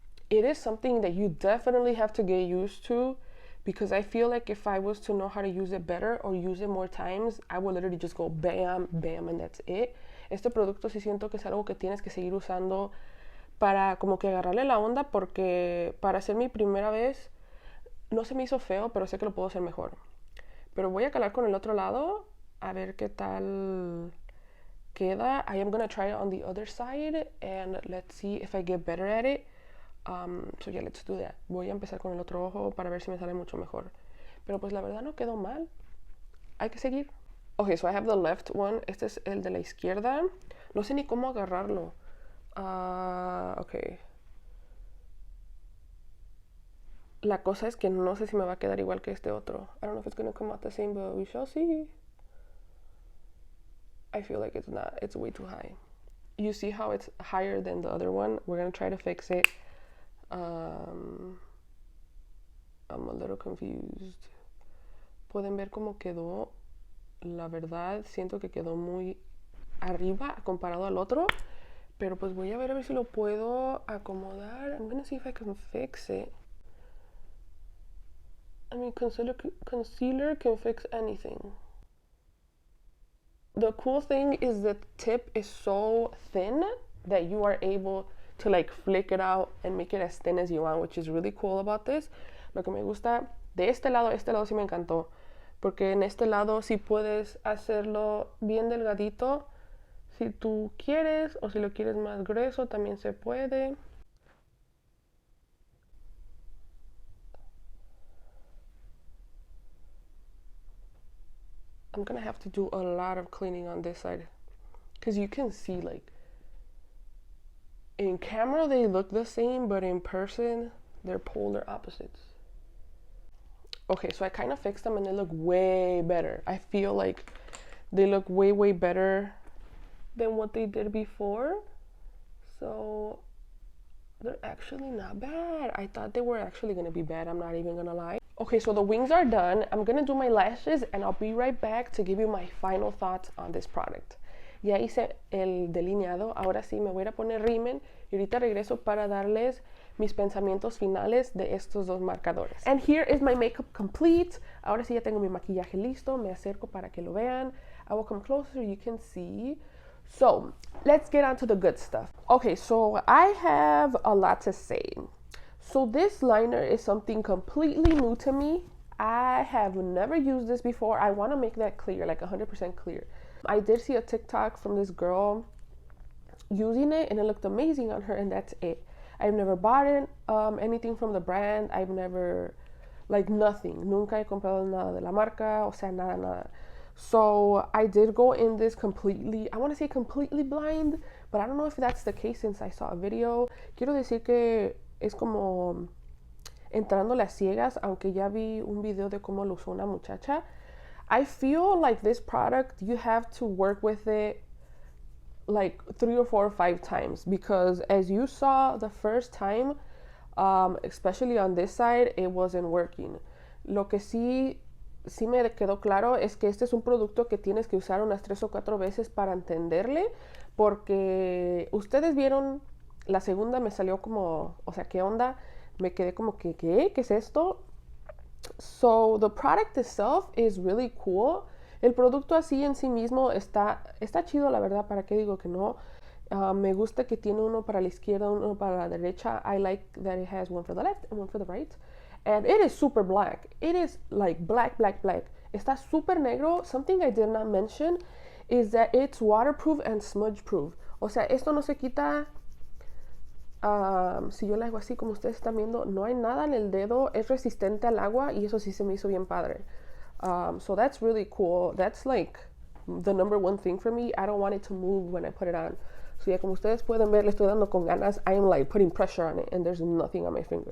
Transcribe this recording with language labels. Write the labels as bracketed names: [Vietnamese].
[English] It is something that you definitely have to get used to, because I feel like if I was to know how to use it better or use it more times, I would literally just go bam, bam, and that's it. [Spanish] Este producto sí siento que es algo que tienes que seguir usando para como que agarrarle la onda, porque para hacer mi primera vez no se me hizo feo, pero sé que lo puedo hacer mejor. Pero voy a calar con el otro lado a ver qué tal queda. [English] I am gonna try it on the other side and let's see if I get better at it. So yeah, let's do that. [Spanish] Voy a empezar con el otro ojo para ver si me sale mucho mejor. Pero pues la verdad no quedó mal. Hay que seguir. [English] Okay, so I have the left one. [Spanish] Este es el de la izquierda. No sé ni cómo agarrarlo. [English] Okay. [Spanish] La cosa es que no sé si me va a quedar igual que este otro. [English] I don't know if it's going to come out the same, but we shall see. I feel like it's not. It's way too high. You see how it's higher than the other one? We're going to try to fix it. I'm a little confused. [Spanish] ¿Pueden ver cómo quedó? La verdad, siento que quedó muy arriba comparado al otro. Pero pues voy a ver si lo puedo acomodar. [English] I'm going to see if I can fix it. I mean, concealer can fix anything. The cool thing is the tip is so thin that you are able to like flick it out and make it as thin as you want, which is really cool about this. [Spanish] Lo que me gusta de este lado sí me encantó, porque en este lado sí puedes hacerlo bien delgadito si tú quieres, o si lo quieres más grueso también se puede. [English] I'm gonna have to do a lot of cleaning on this side, because you can see like in camera they look the same, but in person they're polar opposites. Okay, so I kind of fixed them and they look way better. I feel like they look way better than what they did before. So they're actually not bad. I thought they were actually gonna be bad, I'm not even gonna lie. Okay, so the wings are done. I'm gonna do my lashes and I'll be right back to give you my final thoughts on this product. [Spanish] Ya hice el delineado, ahora sí me voy a poner rímel y ahorita regreso para darles mis pensamientos finales de estos dos marcadores. [English] And here is my makeup complete. [Spanish] Ahora sí ya tengo mi maquillaje listo. Me acerco para que lo vean. [English] I will come closer, you can see. So, let's get on to the good stuff. Okay, so I have a lot to say. So this liner is something completely new to me. I have never used this before. I want to make that clear, like 100% clear. I did see a TikTok from this girl using it and it looked amazing on her, and that's it. I've never bought it, anything from the brand. I've never, like nothing. [Spanish] Nunca he comprado nada de la marca, o sea, nada. [English] So I did go in this completely, I want to say completely blind, but I don't know if that's the case since I saw a video. [Spanish] Quiero decir que es como entrando las ciegas, aunque ya vi un video de cómo lo usó una muchacha. [English] I feel like this product, you have to work with it like 3 or 4 or 5 times, because as you saw the first time, especially on this side, it wasn't working. [Spanish] Lo que sí me quedó claro es que este es un producto que tienes que usar unas 3 o 4 veces para entenderle, porque ustedes vieron, la segunda me salió como, o sea, ¿qué onda? Me quedé como que, ¿qué es esto? [English] So the product itself is really cool. [Spanish] El producto así en sí mismo está chido, la verdad, ¿para qué digo que no? Me gusta que tiene uno para la izquierda, uno para la derecha. [English] I like that it has one for the left and one for the right. And it is super black. It is like black. [Spanish] Está super negro. [English] Something I did not mention is that it's waterproof and smudge proof. [Spanish] O sea, esto no se quita. Si yo lo hago así como ustedes están viendo, no hay nada en el dedo, es resistente al agua y eso sí se me hizo bien padre. [English] So that's really cool. That's like the number one thing for me. I don't want it to move when I put it on. [Spanish] So ya como ustedes pueden ver, le estoy dando con ganas. [English] I'm like putting pressure on it and there's nothing on my finger.